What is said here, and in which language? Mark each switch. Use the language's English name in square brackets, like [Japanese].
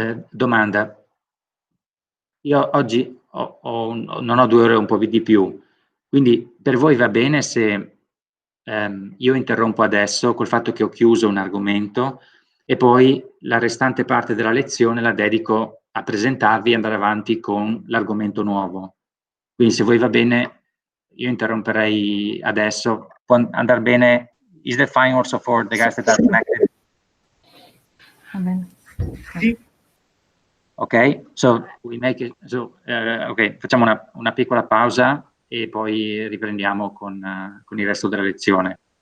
[Italian] Domanda. Io oggi non ho 2 ore, un po' di più, quindi per voi va bene se io interrompo adesso col fatto che ho chiuso un argomento e poi la restante parte della lezione la dedico a presentarvi e andare avanti con l'argomento nuovo. Quindi se voi va bene, io interromperei adesso. Può andare bene? [English] Is that fine also for the guys that are connected? [Italian] Va bene. Sì. Ok, so ok, facciamo una piccola pausa e poi riprendiamo con il resto della lezione.